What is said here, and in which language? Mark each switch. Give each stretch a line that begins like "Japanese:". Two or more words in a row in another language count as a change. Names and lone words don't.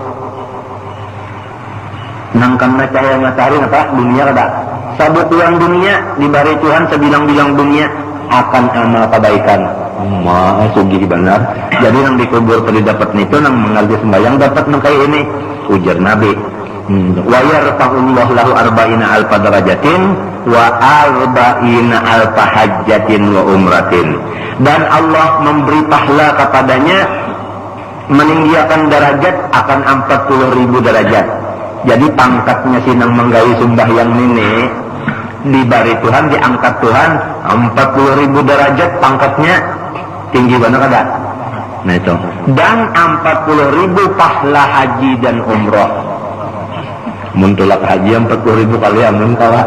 Banjar: Nang kena cahaya matahari apa? Dunia kada. Sabutuan dunia diberi Tuhan sebilang-bilang dunia akan amal kebaikan. Sugih benar. Jadi nang dikubur tadi dapat itu nang mengaji sembahyang dapat nang kayak ini. Ujar Nabi.
Arabic: ويرفع الله له أربعين ألف درجة وأربعين ألف حجة وعمرة.
Indonesian: Dan Allah memberi pahala kepadanya meninggikan derajat akan 40.000 derajat.
Banjar: Jadi pangkatnya sinang menggawi sembahyang ini dibari Tuhan, diangkat Tuhan 40.000 derajat pangkatnya, tinggi banget kada? Nah itu.
Indonesian: Dan 40.000 pahala haji dan umroh.
Banjar: Mun tulak haji 40.000 kali amun kawa.